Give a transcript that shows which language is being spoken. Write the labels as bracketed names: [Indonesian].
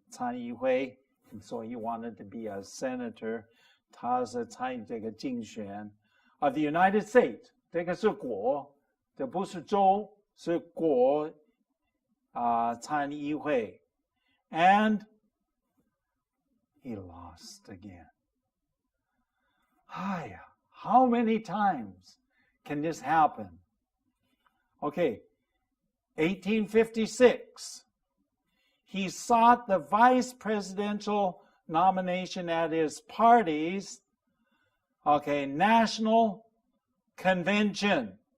[English] 参议会 And so he wanted to be a senator. [Chinese] 他是参与这个竞选 of the United States. 这个是国，这不是州，是国参议会 And he lost again. [English] How many times can this happen? Okay, 1856. He sought the vice presidential nomination at his party's national convention.